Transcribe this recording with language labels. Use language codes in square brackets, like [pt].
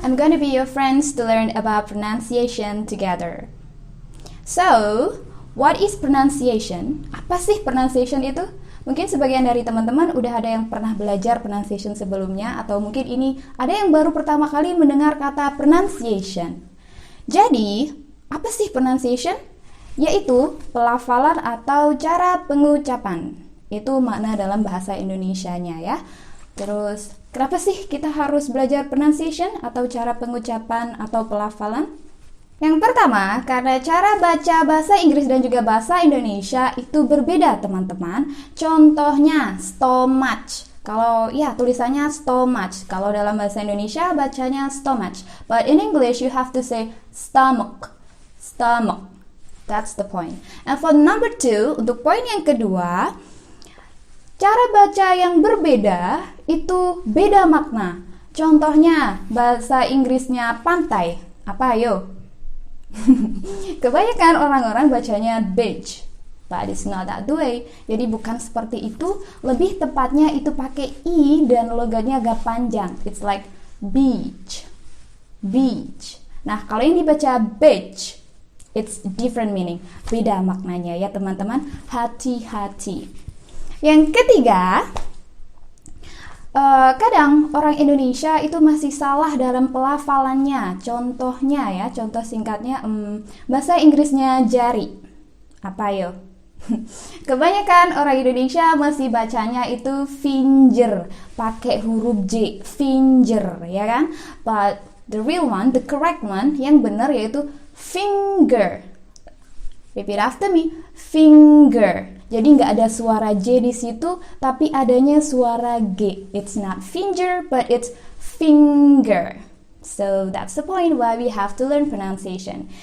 [en] I'm gonna be your friends to learn about pronunciation together. So, what is pronunciation? [id] Apa sih pronunciation itu? Mungkin sebagian dari teman-teman udah ada yang pernah belajar pronunciation sebelumnya, atau mungkin ini ada yang baru pertama kali mendengar kata pronunciation. Jadi, apa sih pronunciation? Yaitu pelafalan atau cara pengucapan. Itu makna dalam bahasa Indonesianya ya. Terus, kenapa sih kita harus belajar pronunciation atau cara pengucapan atau pelafalan? Yang pertama, karena cara baca bahasa Inggris dan juga bahasa Indonesia itu berbeda, teman-teman. Contohnya, stomach. Kalau ya tulisannya stomach. Kalau dalam bahasa Indonesia bacanya stomach. [en] But in English you have to say stomach. Stomach. That's the point. And for number 2, [id] untuk poin yang kedua, cara baca yang berbeda itu beda makna. Contohnya, bahasa Inggrisnya pantai. Apa ayo? Kebanyakan orang-orang bacanya [en] beach, but it's not that way. [id] Jadi bukan seperti itu. Lebih tepatnya itu pakai i dan logatnya agak panjang. [en] It's like beach, beach. [id] Nah, kalau yang dibaca beach, [en] it's different meaning. [id] Beda maknanya ya teman-teman. Hati-hati. Yang ketiga, kadang orang Indonesia itu masih salah dalam pelafalannya. Contohnya ya, contoh singkatnya bahasa Inggrisnya jari. Apa yo? Kebanyakan orang Indonesia masih bacanya itu finger, pakai huruf J, finger, ya kan? [en] But the real one, the correct one, [id] yang benar yaitu [en] finger. Repeat after me, finger. [id] Jadi nggak ada suara J di situ, tapi adanya suara G. [en] It's not finger, but it's finger. So that's the point why we have to learn pronunciation.